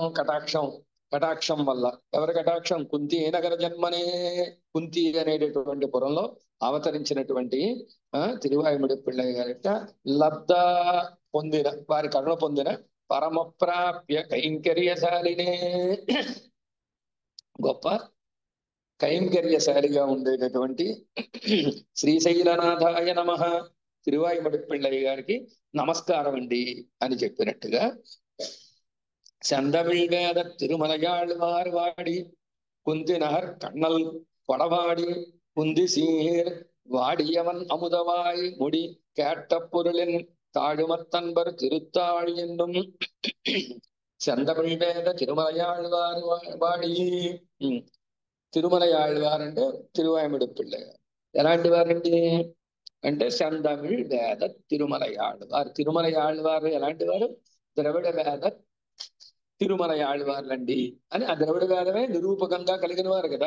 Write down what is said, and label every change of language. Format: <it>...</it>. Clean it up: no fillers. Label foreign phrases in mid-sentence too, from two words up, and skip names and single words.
<te>కటాక్షం వల్ల. ఎవరి కటాక్షం? కుంతి నగర జన్మనే కుంతి అనేటటువంటి పురంలో అవతరించినటువంటి తిరువాయిమొഴി పిళ్ళయ్య గారి లబ్ధ పొందిన వారి కరుణ పొందిన పరమప్రాప్య కైంకర్యశాలినే గొప్ప కైంకర్యశాలిగా ఉండేటటువంటి శ్రీశైలనాథాయ నమః తిరువాయిమొഴി పిళ్ళయ్య గారికి నమస్కారం అండి అని చెప్పినట్టుగా</te> <ta>செந்தமிழ் வேத திருமலையாழ்வார் வாடி குந்தினகர் கண்ணல் கொடவாடி குந்தி சீர் வாடியவன் அமுதவாய் முடி கேட்ட பொருளின் தாழுமத்தன்பர் திருத்தாள் என்னும் செந்தமிழ் வேத திருமலையாழ்வார் வாடி.</ta> <te>తిరుమలయాళ్వార్ అంటే తిరువాయిమొഴి పిళ్ళయ్య. ఎలాంటి వారండి అంటే</te> <ta>செந்தமிழ் வேத திருமலையாழ்வார்.</ta> <te>తిరుమలయాళ్వారు ఎలాంటి వారు? ద్రవిడ వేద తిరుమలయాళ్వార్లండి అని ఆ ద్రవిడ వేదమే నిరూపకంగా కలిగిన వారు కదా.</te>